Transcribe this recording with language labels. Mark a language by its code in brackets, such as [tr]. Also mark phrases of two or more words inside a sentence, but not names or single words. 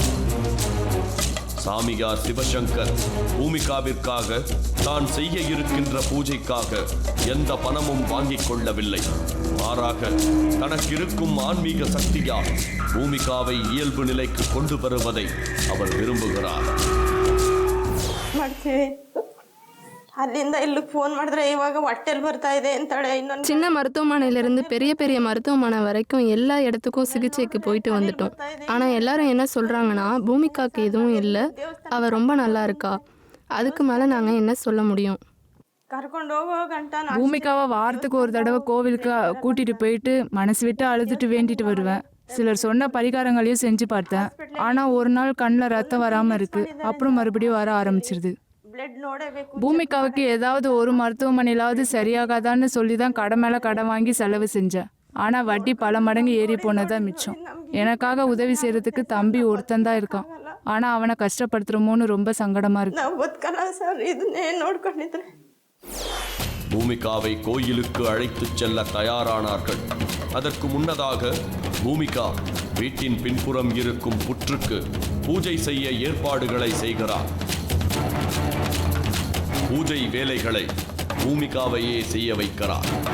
[ta] சாமியார் சிவசங்கர் பூமிகாவிற்காக தான் செய்ய இருக்கின்ற பூஜைக்காக எந்த பணமும் வாங்கிக் கொள்ளவில்லை. மாறாக தனக்கு இருக்கும் ஆன்மீக சக்தியால் பூமிகாவை இயல்பு நிலைக்கு கொண்டு வருவதை அவர் விரும்புகிறார். [kn] ಮಾಡ್ತೀವಿ. ಅಲ್ಲಿಂದ ಇಲ್ಲಿಗೆ ಫೋನ್ ಮಾಡಿದ್ರೆ ಇವಾಗ ಹೊಟ್ಟೆಲ್ ಬರ್ತಾ ಇದೆ ಅಂತಾಳೆ. ಇನ್ನೊಂದು [ta] சின்ன மருத்துவமனையிலிருந்து பெரிய பெரிய மருத்துவமனை வரைக்கும் எல்லா இடத்துக்கும் சிகிச்சைக்கு போயிட்டு வந்துட்டோம். ஆனால் எல்லாரும் என்ன சொல்கிறாங்கன்னா, பூமிகாக்கு எதுவும் இல்லை, அவள் ரொம்ப நல்லா இருக்கா. அதுக்கு மேலே நாங்கள் என்ன சொல்ல முடியும்? [kn] ಕರ್ಕೊಂಡು ಹೋಗೋ ಗಂಟ [ta] பூமிகாவை வாரத்துக்கு ஒரு தடவை கோவிலுக்கு கூட்டிட்டு போயிட்டு மனசு விட்டு அழுதுட்டு வேண்டிட்டு வருவேன். சிலர் சொன்ன பரிகாரங்களையும் செஞ்சு பார்த்தேன். ஆனால் ஒரு நாள் கண்ணில் ரத்தம் வராமல் இருக்கு, அப்புறம் மறுபடியும் வர ஆரம்பிச்சிருது. [kn] ಬ್ಲಡ್ ನೋಡಬೇಕು. [ta] பூமிகாவுக்கு ஏதாவது ஒரு மருத்துவமனையிலாவது சரியாகாதான்னு சொல்லி தான் கடை மேலே கடை வாங்கி செலவு செஞ்சேன். ஆனால் வட்டி பல மடங்கு ஏறி போனதான் மிச்சம். எனக்காக உதவி செய்யறதுக்கு தம்பி ஒருத்தன் தான் இருக்கான். ஆனால் அவனை கஷ்டப்படுத்துறோமோன்னு ரொம்ப சங்கடமா இருக்கு. [kn] ನಾವು ಬದುಕಲ್ಲ ಸರ್, ಇದನ್ನೇ ನೋಡ್ಕೊಂಡಿದ್ರೆ. [ta] பூமிகாவை கோயிலுக்கு அழைத்துச் செல்ல தயாரானார்கள். அதற்கு முன்னதாக பூமிகா வீட்டின் பின்புறம் இருக்கும் புற்றுக்கு பூஜை செய்ய ஏற்பாடுகளை செய்கிறார். பூஜை வேலைகளை பூமிகாவையே செய்ய வைக்கிறார்.